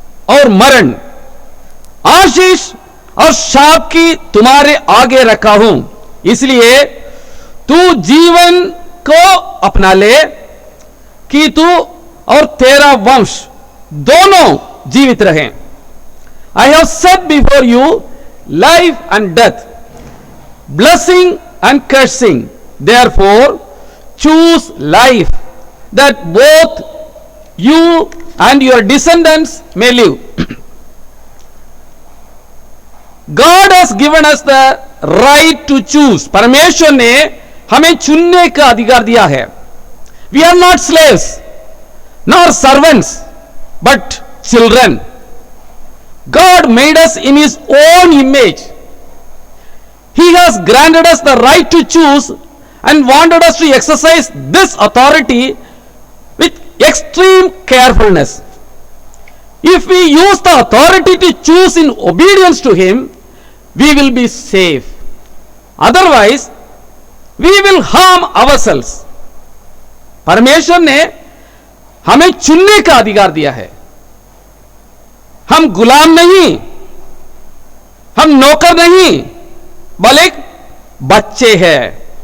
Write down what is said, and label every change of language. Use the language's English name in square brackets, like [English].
[Hindi] और मरण, आशीष और शाप की तुम्हारे आगे रखा हूं, इसलिए तू जीवन को अपना ले कि तू और तेरा वंश दोनों जीवित रहें। [English] I have set before you life and death, blessing and cursing. Therefore, choose life, that both you and your descendants may live. God has given us the right to choose. [Hindi] परमेश्वर ने हमें चुनने का अधिकार दिया है। [English] We are not slaves, nor servants, but children. God made us in His own image. He has granted us the right to choose and wanted us to exercise this authority with extreme carefulness. If we use the authority to choose in obedience to Him, we will be safe. Otherwise, we will harm ourselves. [Hindi] परमेश्वर ने हमें चुनने का अधिकार दिया है। हम गुलाम नहीं, हम नौकर नहीं, बल्कि बच्चे हैं।